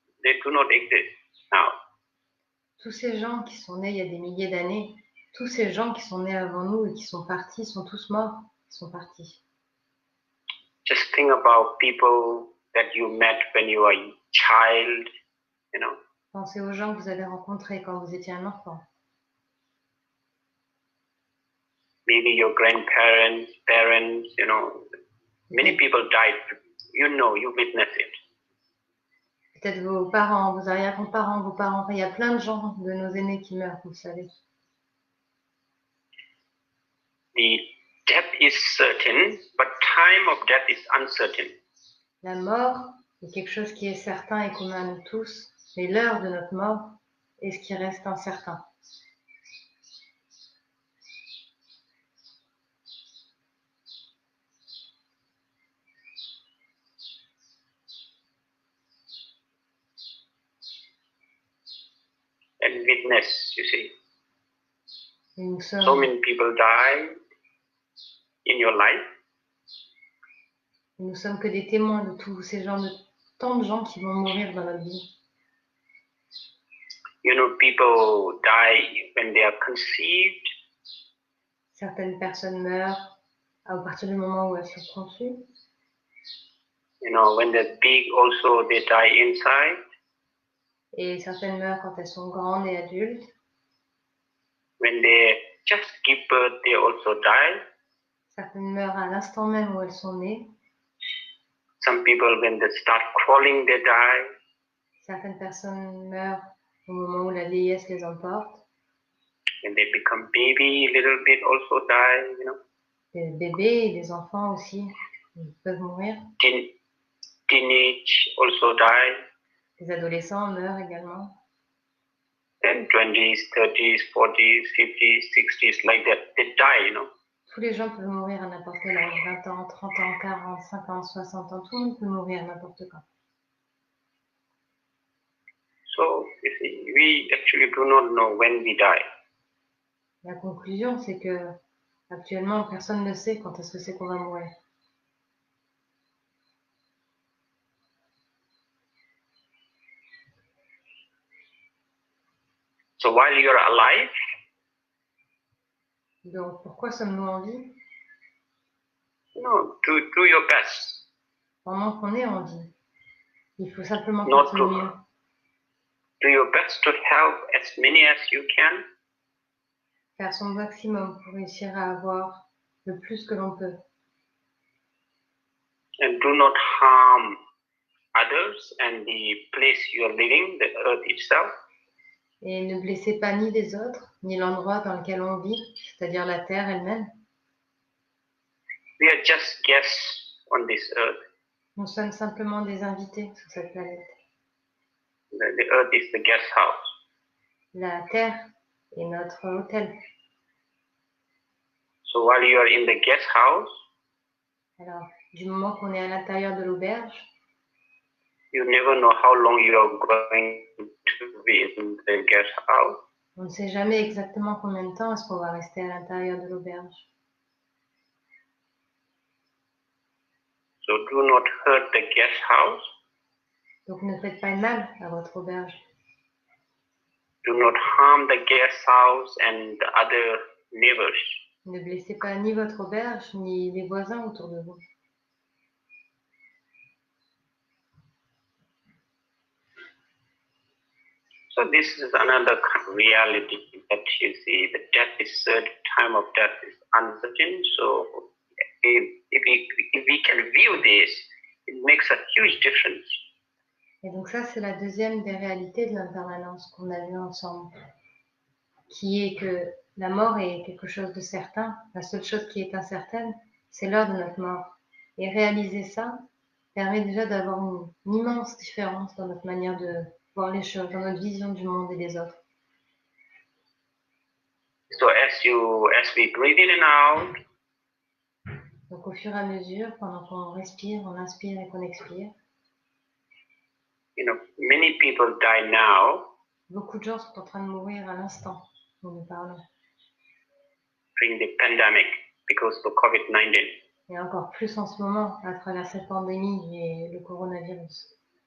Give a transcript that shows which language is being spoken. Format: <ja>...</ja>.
<en>They do not exist now.</en> <fr>Tous ces gens qui sont nés il y a des milliers d'années, tous ces gens qui sont nés avant nous et qui sont partis, sont tous morts, ils sont partis.</fr> <en>Just think about people that you met when you were a child,</en> <fr>Pensez aux gens que vous avez rencontrés quand vous étiez un enfant.</fr> <en>maybe your grandparents, parents, many people died. You witness it.</en> <fr>peut-être vos parents, vos arrière-grands-parents, vos parents. Enfin, il y a plein de gens, de nos aînés qui meurent, vous savez.</fr> <en>The death is certain, but time of death is uncertain.</en> <fr>La mort est quelque chose qui est certain et commun à nous tous, mais l'heure de notre mort est ce qui reste incertain.</fr> <en>And witness, you see.</en> <fr>Et nous</fr> <en>So</en> <fr>sommes,</fr> <en>many people die in your life.</en> <fr>nous sommes que des témoins de tous ces gens, de tant de gens qui vont mourir dans notre vie.</fr> <en>You know, people die when they are conceived.</en> <fr>Certaines personnes meurent à partir du moment où elles sont conçues.</fr> <en>You know, when they're big, also they die inside.</en> <fr>Et certaines meurent quand elles sont grandes et adultes.</fr> <en>When they just give birth, they also die.</en> <fr>Certaines meurent à l'instant même où elles sont nées.</fr> <en>Some people, when they start crawling, they die.</en> <fr>Certaines personnes meurent au moment où la vieillesse les emporte.</fr> <en>When they become baby, little bit also die, you know.</en> <fr>Des bébés et des enfants aussi ils peuvent mourir.</fr> <en>Teenage also die.</en> <fr>Les adolescents meurent également.</fr> <en>Then 20s, 30s, 40s, 50s, 60s, like that, they die, you know.</en> <fr>Tous les gens peuvent mourir à n'importe quel âge, 20 ans, 30 ans, 40, 50, 60 ans, tout le monde peut mourir à n'importe quand.</fr> <en>So, you see, we actually do not know when we die.</en> <fr>La conclusion, c'est que actuellement, personne ne sait quand est-ce que c'est qu'on va mourir.</fr> <en>So while you're alive,</en> <fr>Donc, pourquoi sommes-nous en vie?</fr> <en>you know, do your best.</en> <fr>Pendant qu'on est en vie, il faut simplement</fr> <en>Not</en> <fr>faire le mieux.</fr> <en>Do your best to help as many as you can.</en> <fr>Faire son maximum pour réussir à avoir le plus que l'on peut.</fr> <en>And do not harm others and the place you are living, the earth itself.</en> <fr>Et ne blessez pas ni les autres, ni l'endroit dans lequel on vit, c'est-à-dire la terre elle-même.</fr> <en>We are just guests on this earth.</en> <fr>Nous sommes simplement des invités sur cette planète.</fr> <en>The earth is the guest house.</en> <fr>La terre est notre hôtel.</fr> <en>So while you are in the guest house,</en> <fr>Alors, du moment qu'on est à l'intérieur de l'auberge,</fr> <en>you never know how long you are going to be in the guest house.</en> <fr>on ne sait jamais exactement combien de temps est-ce qu'on va rester à l'intérieur de l'auberge.</fr> <en>So do not hurt the guest house.</en> <fr>Donc ne faites pas de mal à votre auberge.</fr> <en>Do not harm the guest house and the other neighbors.</en> <fr>Ne blessez pas ni votre auberge, ni les voisins autour de vous.</fr> <en>So this is another reality that you see. The death is certain, time of death is uncertain. So if we can view this, it makes a huge difference.</en> <fr>Et donc ça, c'est la deuxième des réalités de l'impermanence qu'on a vu ensemble, qui est que la mort est quelque chose de certain. La seule chose qui est incertaine, c'est l'heure de notre mort. Et réaliser ça permet déjà d'avoir une immense différence dans notre manière de voir les choses, dans notre vision du monde et des autres.</fr> <en>So as we breathe in and out,</en> <fr>Donc au fur et à mesure, pendant qu'on respire, on inspire et qu'on expire,</fr> <en>you know, many people die now</en> <fr>beaucoup de gens sont en train de mourir à l'instant où nous parlons.</fr> <en>during the pandemic because of COVID-19.</en> <fr>Et encore plus en ce moment, à travers cette pandémie et le coronavirus.</fr>